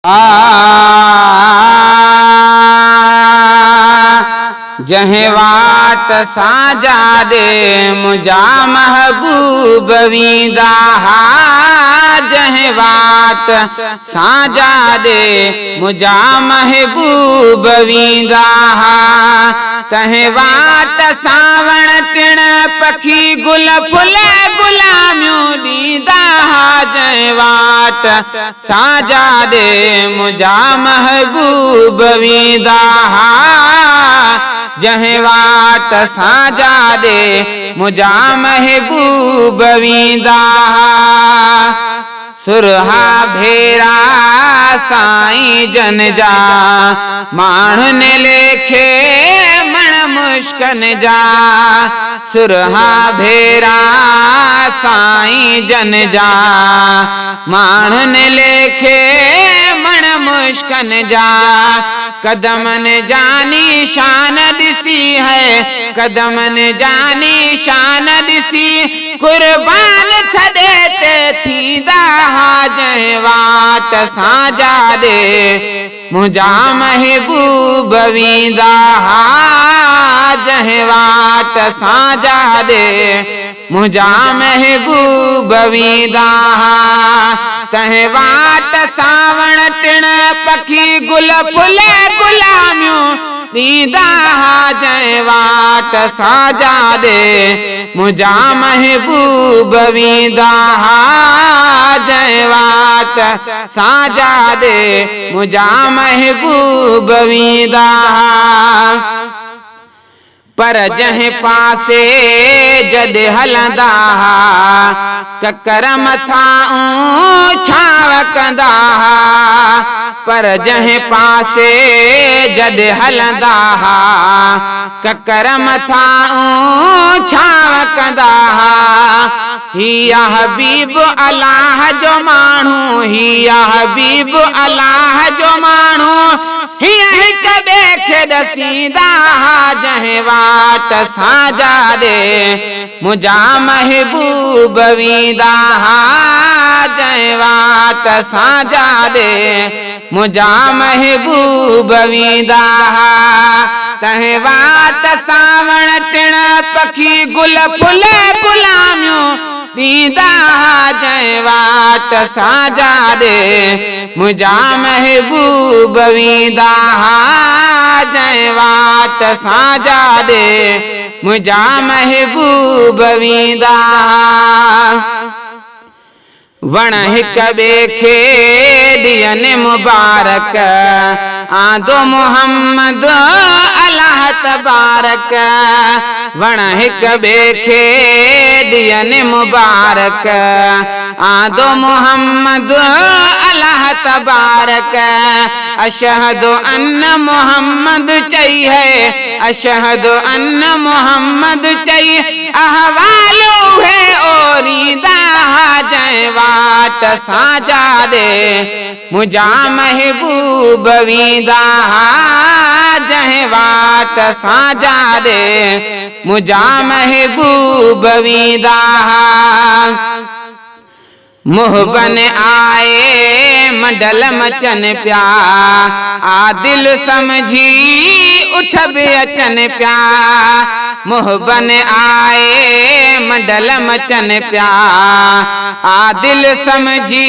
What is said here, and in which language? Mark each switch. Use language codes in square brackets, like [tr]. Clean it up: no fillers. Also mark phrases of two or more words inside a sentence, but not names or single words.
[sd] जहे वाट साजा दे मुझा महबूब वींदा जहे वाट साजा दे मुझा महबूब वींदा तहे वाट सावण टिण पखी गुल फुल गुलामियूं ॾींदा जहे वाट साजा दे मुझा महबूब वींदा जहे वाट साजा दे मुझा महबूब वींदा सुरहा भेरा साईं जन जा माण्हुन लेखे मण मुश्कन जा सुरहा भेरा साईं जन जा माण्हुन लेखे मण मुश्कन जा कदमन जानी शान दिसी है कदमन जानी शान दिसी कुर्बान थदे ते थींदा जहे वाट साजा दे मुझा महबूब वींदा जहे वाट साजा दे मुझा महबूब वींदा तहे वाट सावण टिण पखी गुल फुल गुलामियूं ॾींदा जहे वाट साजा दे मुझा महबूब वींदा जहे वाट साजा दे मुझा महबूब वींदा पर जहे पासे जद हलंदा ककर मथां छाव कंदा पर जहे पासे जद हलंदा ककर मथां छाव कंदा हिया हबीब अल्लाह जो माण्हू हिया हबीब अल्लाह जो माण्हू हिया हिक ॿिए खे ॾसींदा जहे वाट साजा दे मुझा महबूब वींदा जहे वाट साजा दे मुझा महबूब वींदा तहे वाट सावण टिण पखी गुल फुल गुलामियूं ॾींदा जहे वाट साजा दे मुझा महबूब वींदा जहे वाट साजा दे मुझा महबूब वींदा वण हिक ॿिए खे ॾियनि मुबारक आंदो मोहम्मद [ar] الله تبارك [sd] वण हिक ॿिए खे ॾियनि मुबारक आंदो मोहम्मद अल्लाह तबारक [ar] أشهد أن محمد [sd] चई है [ar] أشهد أن محمد [sd] चई अहवाल है ओरीदा जहे वाट साजा दे मुझा महबूब वींदा जहे वाट साजा दे मुझा महबूब वींदा मुहबन आए मंडल मचन प्या आदिल समझी उठ बि अचन प्या मुहबन आए मंडल मचन प्या आदिल समझी